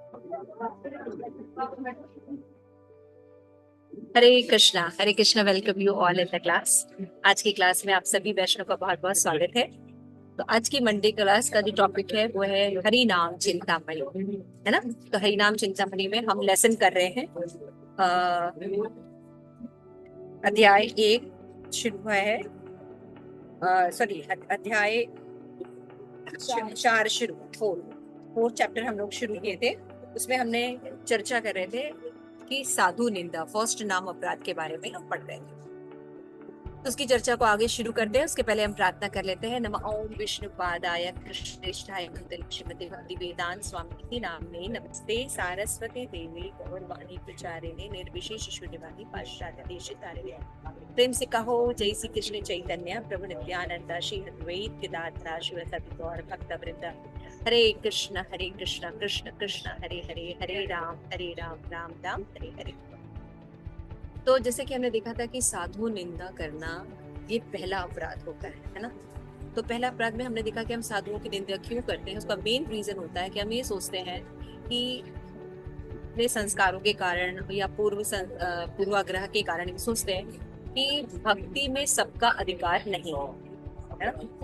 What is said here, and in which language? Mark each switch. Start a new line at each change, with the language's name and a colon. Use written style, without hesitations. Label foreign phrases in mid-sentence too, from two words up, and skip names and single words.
Hindi: हरे कृष्णा,
English: Welcome you all in the class.
Hindi: आज की क्लास में आप सभी वैष्णव का बहुत बहुत स्वागत है। तो आज की
English: Monday class
Hindi: का जो टॉपिक है वो है हरि नाम चिंतामणि, है ना। तो हरि नाम चिंतामणि में हम लेसन कर रहे हैं। अध्याय 1 शुरू हुआ है, सॉरी अध्याय 4 शुरू, 4 चैप्टर हम लोग शुरू किए थे। उसमें हमने चर्चा कर रहे थे कि साधु निंदा, फर्स्ट नाम अपराध के बारे में हम पढ़ रहे थे। तो उसकी चर्चा को आगे शुरू करते हैं। उसके पहले हम प्रार्थना कर लेते हैं।
Sanskrit: नमः ओम विष्णुपादाय कृष्णेष्ठाय श्रीमती भक्ति वेदांत स्वामी नामिने नमस्ते सारस्वती देवी गौरवाणी प्रचारिणे निर्विशेष शून्यवादी पाश्चात्य देशितारिणे।
Hindi: प्रेम से कहो
Sanskrit: जय श्री कृष्ण चैतन्य प्रभु नित्यानंद श्री अद्वैत गदाधर शिवसति गौर भक्त वृंद। हरे कृष्ण कृष्ण कृष्ण हरे हरे, हरे राम राम राम हरे हरे।
Hindi: तो जैसे कि हमने देखा था कि साधु निंदा करना ये पहला अपराध होता है ना। तो पहला अपराध में हमने देखा कि हम साधुओं की निंदा क्यों करते हैं। उसका
English: main reason
Hindi: होता है कि हम ये सोचते हैं कि अपने संस्कारों के कारण या पूर्वाग्रह के कारण सोचते हैं कि भक्ति में सबका अधिकार नहीं है ना।